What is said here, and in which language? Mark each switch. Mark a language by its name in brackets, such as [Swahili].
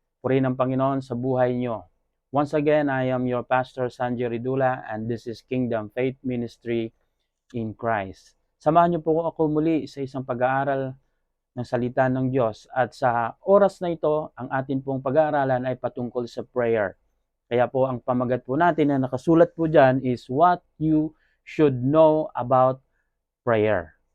[Filipino] Purihin ng Panginoon sa buhay nyo. [English] Once again, I am your Pastor Sanjay Ridula and this is Kingdom Faith Ministry in Christ. [Filipino] Samahan niyo po ako muli sa isang pag-aaral ng salita ng Diyos at sa oras na ito, ang atin pong pag-aaralan ay patungkol sa prayer. Kaya po ang pamagat po natin na nakasulat po dyan is [English] what you should know about prayer.